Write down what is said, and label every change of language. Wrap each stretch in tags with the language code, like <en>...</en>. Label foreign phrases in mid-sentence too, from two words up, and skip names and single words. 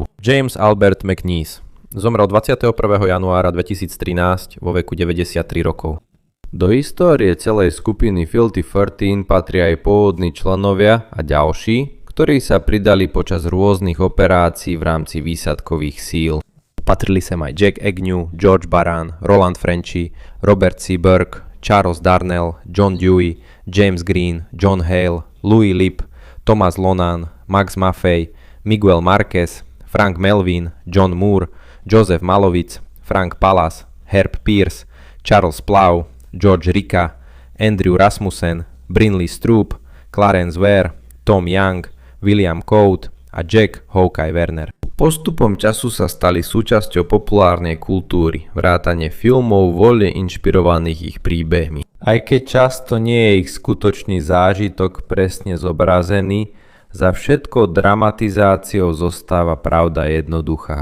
<sk>James Albert McNeice zomrel 21. januára 2013 vo veku 93 rokov. Do histórie celej skupiny Filthy 13 patria aj pôvodní členovia a ďalší, ktorí sa pridali počas rôznych operácií v rámci výsadkových síl. Patrili sem aj Jack Agnew, George Baran, Roland Frenchy, Robert C. Burke, Charles Darnell, John Dewey, James Green, John Hale, Louis Lipp, Thomas Lonan, Max Maffei, Miguel Marquez, Frank Melvin, John Moore, Joseph Malowitz, Frank Pallas, Herb Pierce, Charles Plow, George Ricka, Andrew Rasmussen, Brinley Stroop, Clarence Ware, Tom Young, William Code a Jack Hawkeye Werner. Postupom času sa stali súčasťou populárnej kultúry, vrátane filmov voľne inšpirovaných ich príbehmi. Aj keď často nie je ich skutočný zážitok presne zobrazený, za všetko dramatizáciou zostáva pravda jednoduchá.</sk>